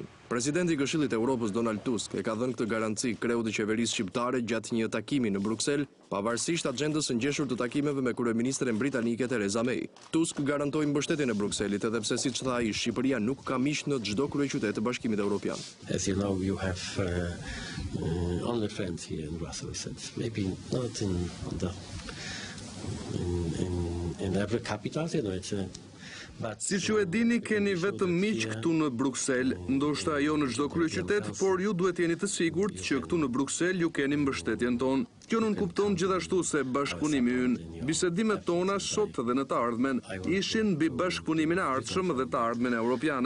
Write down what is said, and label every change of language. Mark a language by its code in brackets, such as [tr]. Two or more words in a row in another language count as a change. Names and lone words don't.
[sq] Presidenti i Këshillit të Evropës Donald Tusk e ka dhënë këtë garanci kreut të qeverisë shqiptare gjatë një takimi në Bruksel, pavarësisht agjendës së ngjeshur të takimeve me kryeministren britanike Theresa May. Tusk garantoi mbështetjen e Brukselit, edhe pse siç tha ai, Shqipëria nuk ka miq në çdo kryeqytet të Bashkimit Evropian. [en] As you know, you have only friends here in Brussels. Maybe not in every capital, you know, it's [sq] Si që e dini, keni vetëm miq këtu në Bruksel, ndoshta jo në çdo kryeqytet, por ju duhet jeni të sigurt që këtu në Bruksel ju keni mbështetjen tonë. Kjo nuk kupton gjithashtu se bashkëpunimi ynë, bisedimet tona sot dhe në të ardhmen, ishin mbi bashkëpunimin e ardhshëm dhe të ardhmen europiane.